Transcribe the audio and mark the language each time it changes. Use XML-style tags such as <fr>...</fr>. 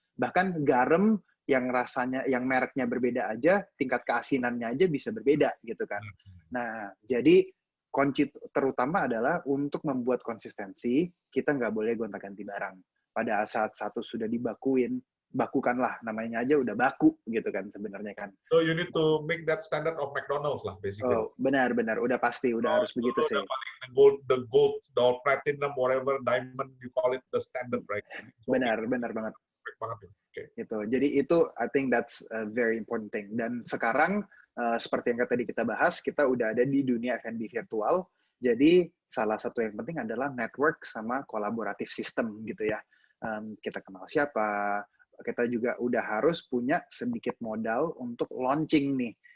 <id>Bahkan garam yang rasanya, yang mereknya berbeda aja, tingkat keasinannya aja bisa berbeda gitu kan. Nah, jadi kunci terutama adalah untuk membuat konsistensi, kita nggak boleh gonta-ganti barang. Pada saat satu sudah bakukanlah, namanya aja udah baku gitu kan sebenarnya kan.</id> <en>So you need to make that standard of McDonald's lah basically.</en> <id>Oh, benar, udah pasti, udah harus begitu sih.</id> <en>The gold, the platinum, whatever, diamond, you call it the standard, right? So,</en> <id>benar banget. Gitu. Jadi itu,</id> <en>I think that's a very important thing.</en> <id>Dan sekarang, seperti yang tadi kita bahas, kita udah ada di dunia F&B virtual. Jadi salah satu yang penting adalah network sama kolaboratif sistem gitu ya. Kita kenal siapa, kita juga udah harus punya sedikit modal untuk launching nih.</id>